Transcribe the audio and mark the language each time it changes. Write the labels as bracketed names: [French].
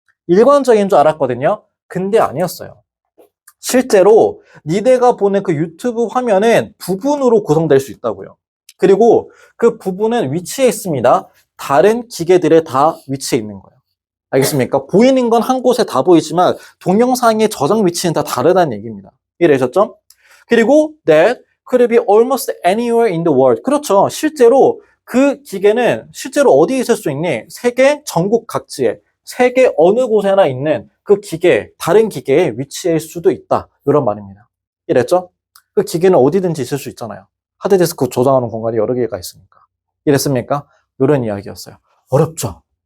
[Korean] 일관적인 줄 알았거든요. 근데 아니었어요. 실제로 니네가 보는 그 유튜브 화면은 부분으로 구성될 수 있다고요. 그리고 그 부분은 위치에 있습니다. 다른 기계들에 다 위치해 있는 거예요. 알겠습니까? 보이는 건 한 곳에 다 보이지만 동영상의 저장 위치는 다 다르다는 얘기입니다. 이해되셨죠? 그리고 [English] that could be almost anywhere in the world. [Korean] 그렇죠. 실제로 그 기계는 실제로 어디에 있을 수 있니? 세계 전국 각지에, 세계 어느 곳에나 있는 그 기계, 다른 기계에 위치할 수도 있다. 이런 말입니다. 이랬죠? 그 기계는 어디든지 있을 수 있잖아요. 하드디스크 저장하는 공간이 여러 개가 있으니까. 이랬습니까? 이런 이야기였어요. 어렵죠?